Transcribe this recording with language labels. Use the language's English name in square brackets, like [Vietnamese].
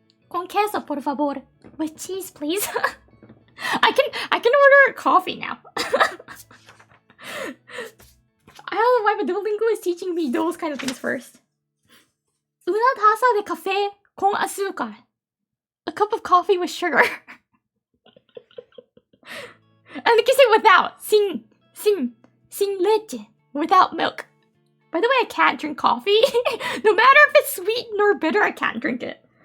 [Spanish] Con queso, por favor. [English] With cheese, please. I can order coffee now. I don't know why, but Duolingo is teaching me those kind of things first. [Spanish] Una taza de café con azúcar. [English] A cup of coffee with sugar. And you can say without. [Spanish] Sin leche. [English] Without milk. By the way, I can't drink coffee. No matter if it's sweet nor bitter, I can't drink it.